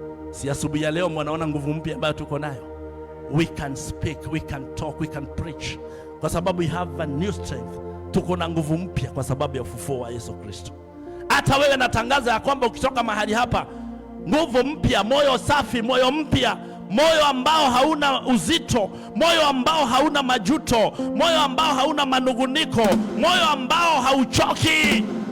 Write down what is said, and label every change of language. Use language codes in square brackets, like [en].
[sw] Si asubuhi ya leo mwanaona nguvu mpya ambayo tuko nayo? [en] We can speak, we can talk, we can preach, [sw] kwa sababu [en] we have a new strength. [sw] Tuko na nguvu mpya kwa sababu ya ufufuo wa Yesu Kristo. Hata wewe natangaza ya kwamba ukitoka mahali hapa, nguvu mpya, moyo safi, moyo mpya, moyo ambao hauna uzito, moyo ambao hauna majuto, moyo ambao hauna manunguniko, moyo ambao hauchoki.